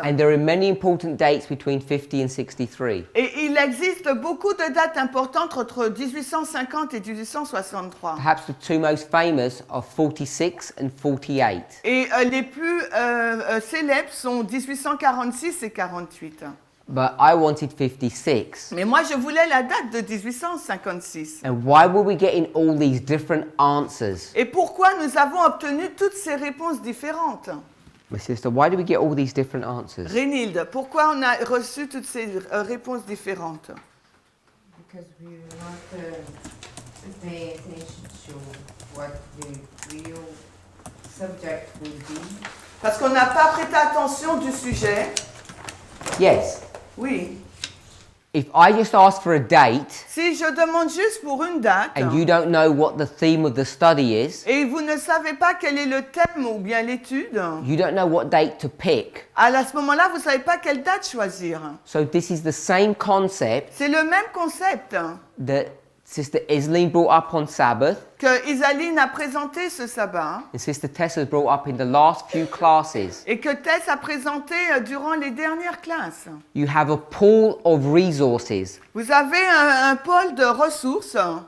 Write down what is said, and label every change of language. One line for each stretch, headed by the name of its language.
English: And there are many important dates between 50 and 63.
French: Et il existe beaucoup de dates importantes entre 1850 et 1863.
English: Perhaps the two most famous are 46 and 48.
French: Et les plus célèbres sont 1846 et 48.
English: But I wanted 56.
French: Mais moi, je voulais la date de 1856.
English: And why were we getting all these different answers?
French: Et pourquoi nous avons obtenu toutes ces réponses différentes?
English: My sister, why do we get all these different answers?
French: Rénilde, pourquoi on a reçu toutes ces réponses différentes?
English: Because we were not paying attention to what the real subject would be.
French: Parce qu'on n'a pas prêté attention du sujet.
English: Yes.
French: Oui.
English: If I just ask for a date
French: Si je demande juste pour une date
English: and you don't know what the theme of the study is,
French: et vous ne savez pas quel est le thème ou bien l'étude,
English: you don't know what date to pick.
French: à ce moment-là, vous ne savez pas quelle date choisir.
English: So this is the same concept
French: C'est le même concept
English: that Sister Isleen brought up on Sabbath
French: que Isaline a présenté ce sabbat
English: and Sister Tessa's brought up in the last few classes.
French: et que Tess a présenté durant les dernières classes.
English: You have a pool of resources.
French: Vous avez un pôle de ressources.